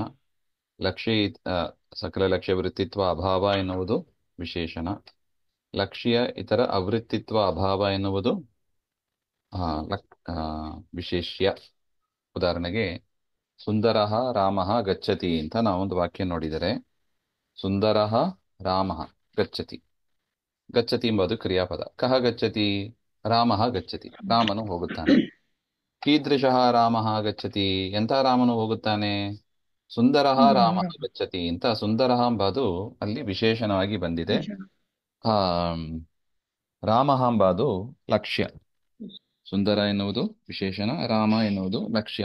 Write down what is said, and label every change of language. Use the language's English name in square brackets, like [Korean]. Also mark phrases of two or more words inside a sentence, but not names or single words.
[Kannada] ಲಕ್ಷ್ಯ ಸಕಲ ಲಕ್ಷ್ಯ ವೃತ್ತಿತ್ವ ಅಭಾವ ಎನ್ನುವುದು ವಿಶೇಷಣ. ಲಕ್ಷ್ಯ ಇತರ ಅವೃತ್ತಿತ್ವ ಅಭಾವ ಎನ್ನುವುದು ವಿಶೇಷ್ಯ. ಉದಾಹರಣೆಗೆ [Sanskrit] ಸುಂದರ ರಾಮ ಗಚ್ಚತಿ [Kannada] ಅಂತ ನಾವೊಂದು ವಾಕ್ಯ ನೋಡಿದರೆ, [Sanskrit] ಸುಂದರ ರಾಮ ಗಚ್ಚತಿ. [Kannada] ಗಚ್ಚತಿ ಎಂಬುದು ಕ್ರಿಯಾಪದ. [Sanskrit] ಕಹ ಗಚ್ಚತಿ? ರಾಮ ಗಚ್ಚತಿ, [Kannada] ರಾಮನು ಹೋಗುತ್ತಾನೆ. [Sanskrit] ಕೀದೃಶಃ ರಾಮ ಗಚ್ಚತಿ? [Kannada] ಎಂಥ ರಾಮನು ಹೋಗುತ್ತಾನೆ? [Sanskrit] ಸುಂದರ ರಾಮ ಗಚ್ಚತಿ [Kannada] ಅಂತ ಸುಂದರ ಎಂಬುದು ಅಲ್ಲಿ ವಿಶೇಷಣವಾಗಿ ಬಂದಿದೆ. ಆ ರಾಮ ಎಂಬುದು ಲಕ್ಷ್ಯ. ಸುಂದರ ಎನ್ನುವುದು ವಿಶೇಷಣ, ರಾಮ ಎನ್ನುವುದು ಲಕ್ಷ್ಯ.